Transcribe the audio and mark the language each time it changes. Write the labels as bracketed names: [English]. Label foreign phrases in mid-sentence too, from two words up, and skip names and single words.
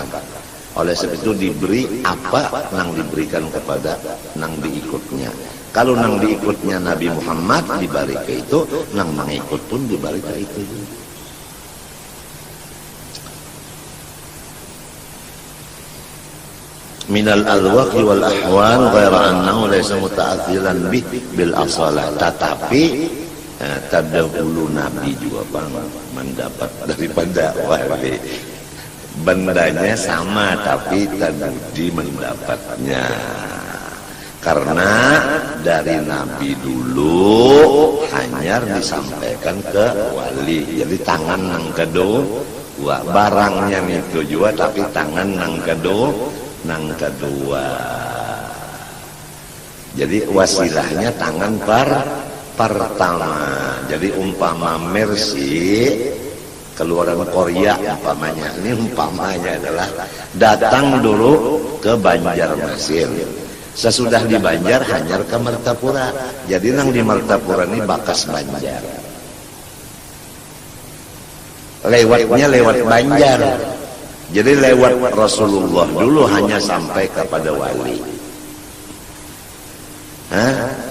[Banjar] Oleh sebab itu diberi apa yang diberikan kepada nang diikutnya. Kalau nang diikutnya Nabi Muhammad dibalik ke itu, nang mengikut pun dibalik ke itu. [Arabic] من الواقع والأحوال غير أنه ليس متعطلا بالأصالة. [Banjar] Tetapi terdahulu Nabi juga mendapat daripada wali. Bendanya sama tapi tadi mendapatnya. Karena dari Nabi dulu hanya disampaikan ke wali. Jadi tangan nang kedua, barangnya itu juga tapi tangan nang kedua. Jadi wasilahnya tangan pertama. Jadi umpama Mercy keluaran Korea umpamanya, ini umpamanya adalah datang dulu ke Banjarmasin. Sesudah di Banjar hanyar ke Martapura. Jadi nang di Martapura ini bakas Banjar. Lewatnya lewat Banjar. Jadi lewat Rasulullah dulu hanya sampai kepada wali.